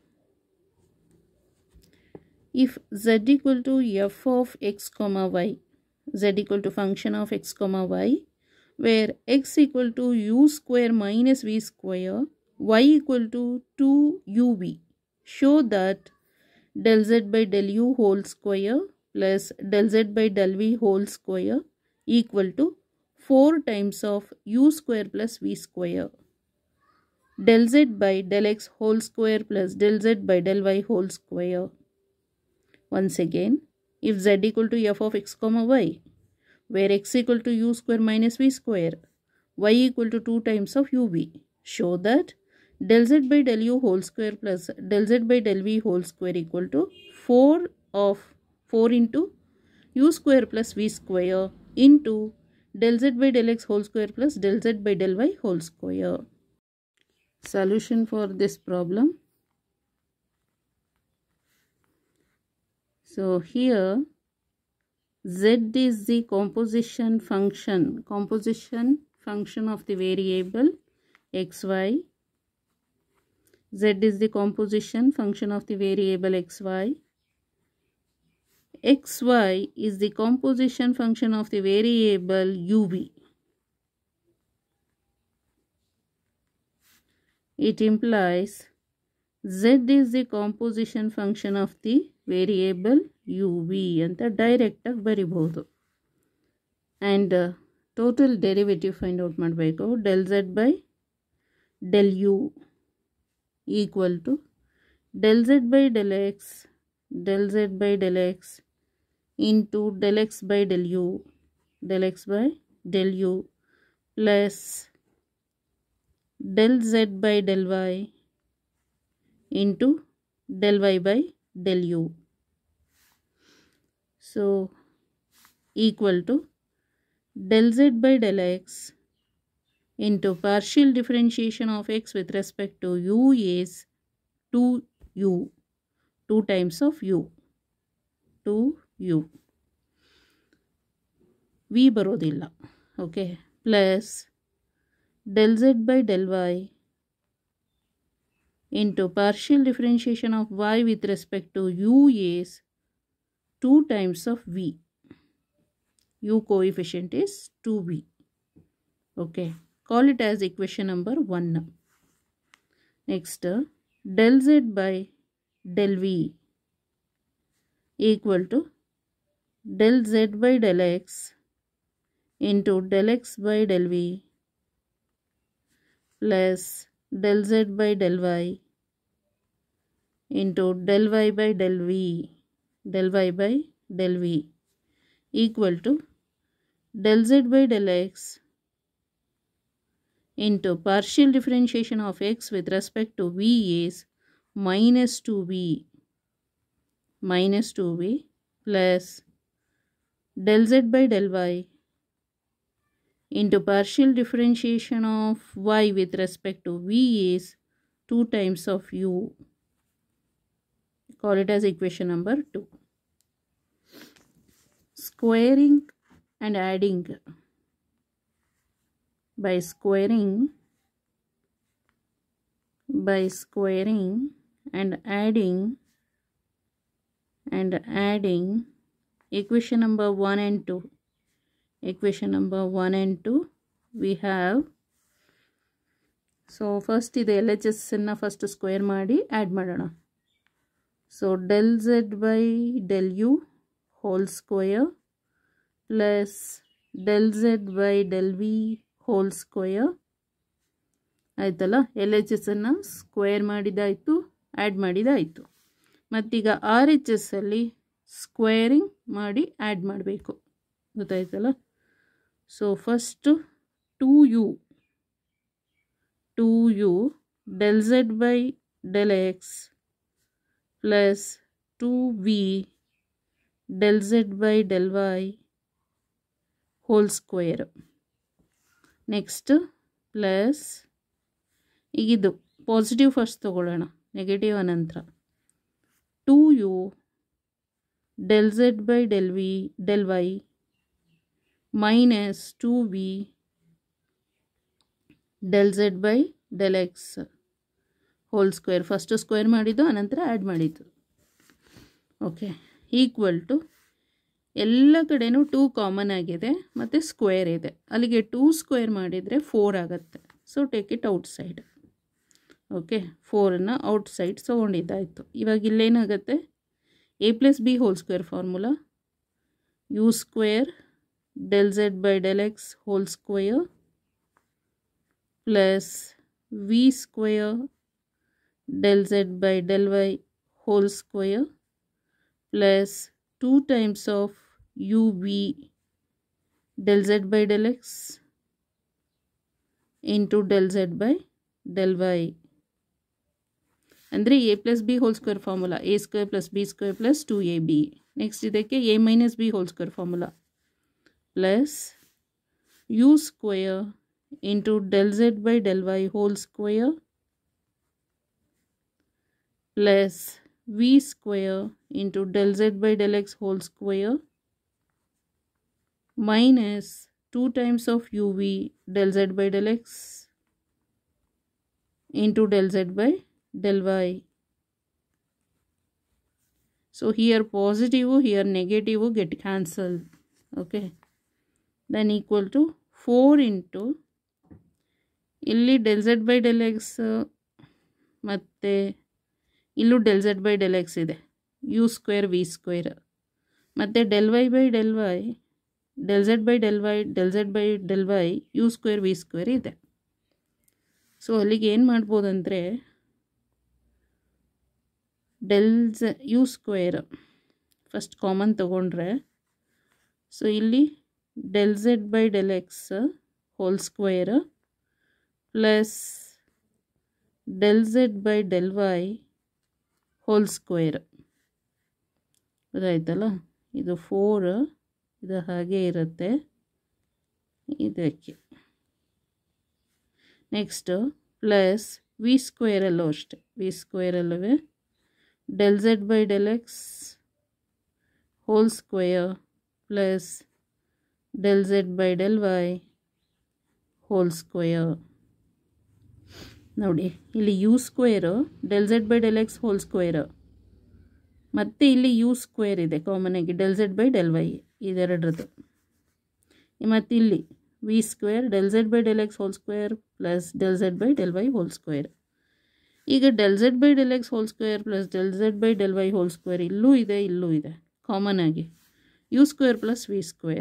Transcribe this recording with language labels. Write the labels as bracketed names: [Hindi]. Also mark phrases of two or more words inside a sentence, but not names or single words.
[English] If z equal to f of x comma y, z equal to function of x comma y, where x equal to u square minus v square, y equal to 2uv, show that del z by del u whole square plus del z by del v whole square equal to 4 times of u square plus v square. Del z by del x whole square plus del z by del y whole square. Once again, if z equal to f of x comma y, where x equal to u square minus v square, y equal to 2 times of uv, show that del z by del u whole square plus del z by del v whole square equal to 4 into u square plus v square into del z by del x whole square plus del z by del y whole square. Solution for this problem. So here z is the composition function of the variable xy. Z is the composition function of the variable xy. Xy is the composition function of the variable uv. It implies z is the composition function of the variable uv [Kannada] ಅಂತ ಡೈರೆಕ್ಟ್ ಆಗಿ ಬರಿಬಹುದು. [English] and total derivative find out ಮಾಡಬೇಕು. del z by del u equal to del z by del x into del x by del u plus del z by del y into del y by del u. So equal to del z by del x into partial differentiation of x with respect to u is 2u, 2 times of u, 2u. v ಬರೋದಿಲ್ಲ. Okay, plus del z by del y into partial differentiation of y with respect to u is 2 times of v. u coefficient is 2v. Okay, call it as equation number 1. Next, del z by del v equal to del z by del x into del x by del v plus del z by del y into del y by del v equal to del z by del x into partial differentiation of x with respect to v is minus 2v plus del z by del y into partial differentiation of y with respect to v is 2 times of u. Call it as equation number 2. Squaring and adding. By squaring and adding equation number 1 and 2. Equation number 1 and 2 we have. So first [Kannada] ಇದು LHS ಅನ್ನು [English] first square [Kannada] ಮಾಡಿ ಆ್ಯಡ್ ಮಾಡೋಣ. [English] So del z by del u whole square plus del z by del v whole square ಆಯ್ತಲ್ಲ. [Kannada] LHS ಅನ್ನು ಸ್ಕ್ವೇರ್ ಮಾಡಿದಾಯಿತು, ಆ್ಯಡ್ ಮಾಡಿದಾಯಿತು. ಮತ್ತೀಗ RHS ಅಲ್ಲಿ ಸ್ಕ್ವೇರಿಂಗ್ ಮಾಡಿ ಆ್ಯಡ್ ಮಾಡಬೇಕು, ಗೊತ್ತಾಯ್ತಲ್ಲ. [English] so first 2u del z by del x plus 2v del z by del y whole square. next plus ಈಗಿದು positive first [Kannada] ತಗೊಳ್ಳೋಣ, ನೆಗೆಟಿವ್ ಅನಂತರ [English] 2u del z by del v del y minus 2v del z by del x whole square. first square [Kannada] ಮಾಡಿದ್ದು ಅನಂತರ ಆ್ಯಡ್ ಮಾಡಿದ್ದು. [English] okay, equal to [Kannada] ಎಲ್ಲ ಕಡೆಯೂ 2 ಕಾಮನ್ ಆಗಿದೆ ಮತ್ತು ಸ್ಕ್ವೇರ್ ಇದೆ. ಅಲ್ಲಿಗೆ 2 ಸ್ಕ್ವೇರ್ ಮಾಡಿದರೆ 4 ಆಗುತ್ತೆ. [English] so take it out side. [Kannada] ಓಕೆ, 4ನ್ನು [English] out side [Kannada] ತೊಗೊಂಡಿದ್ದಾಯಿತು. ಇವಾಗ ಇಲ್ಲೇನಾಗುತ್ತೆ, [English] a plus b whole square formula u square del z by del x whole square plus v square del z by del y whole square plus 2 times of uv del z by del x into del z by del y. ಅಂದರೆ a plus b whole square formula a square plus b square plus 2ab. ನೆಕ್ಸ್ಟ್ ಇದಕ್ಕೆ a minus b whole square formula plus u square into del z by del y whole square plus v square into del z by del x whole square minus 2 times of uv del z by del x into del z by del y. So here positive, here negative get cancelled. Okay, then equal to 4 into ಇಲ್ಲಿ del z by del x ಮತ್ತು ಇಲ್ಲೂ del z by del x ಇದೆ, u square v square, ಮತ್ತು del y by del y del z by del y del z by del y u square v square ಇದೆ. [Kannada] ಸೊ ಅಲ್ಲಿಗೆ ಏನು ಮಾಡ್ಬೋದಂದರೆ [English] del u square first common [Kannada] ತೊಗೊಂಡ್ರೆ, ಸೊ ಇಲ್ಲಿ [English] del z by del x whole square plus del z by del y whole square. [Kannada] ಗೊತ್ತಾಯ್ತಲ್ಲ, ಇದು 4 ಇದು ಹಾಗೆ ಇರುತ್ತೆ ಇದಕ್ಕೆ. [English] next plus v [Kannada] ಸ್ಕ್ವೇರಲ್ಲೂ ಅಷ್ಟೆ, ವಿ ಸ್ಕ್ವೇರಲ್ಲೂ [English] del z by del x whole square plus del z by del y whole square. [Kannada] ನೋಡಿ ಇಲ್ಲಿ [English] u square del z by del x whole square, [Kannada] ಮತ್ತು ಇಲ್ಲಿ [English] u square [Kannada] ಇದೆ ಕಾಮನ್ ಆಗಿ [English] del z by del y [Kannada] ಇದೆರಡರದ್ದು. ಮತ್ತು ಇಲ್ಲಿ [English] v square del z by del x whole square plus del z by del y whole square. ಈಗ del z by del x whole square plus del z by del y whole square [Kannada] ಇಲ್ಲೂ ಇದೆ ಇಲ್ಲೂ ಇದೆ ಕಾಮನ್ ಆಗಿ [English] u square plus v square.